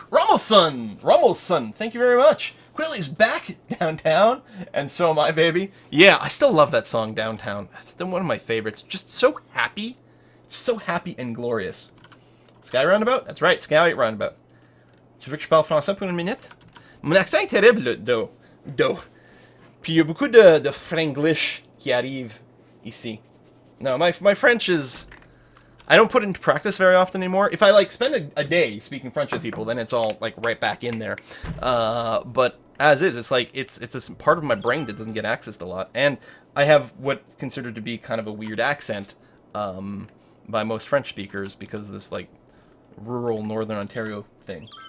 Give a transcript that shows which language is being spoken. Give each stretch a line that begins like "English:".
English: Rommelson, thank you very much. Quilly's back downtown, and so am I, baby. Yeah, I still love that song, Downtown. It's still one of my favorites. Just so happy and glorious. Sky Roundabout? That's right, Sky Roundabout.
French: Tu veux que je parle français pour une minute? Mon accent est terrible, do. Puis il y a beaucoup de franglish qui arrive ici.
English: No, my French is... I don't put it into practice very often anymore. If I, like, spend a day speaking French with people, then it's all, like, right back in there. But as is, it's like, it's a part of my brain that doesn't get accessed a lot. And I have what's considered to be kind of a weird accent by most French speakers because of this, like, rural Northern Ontario thing.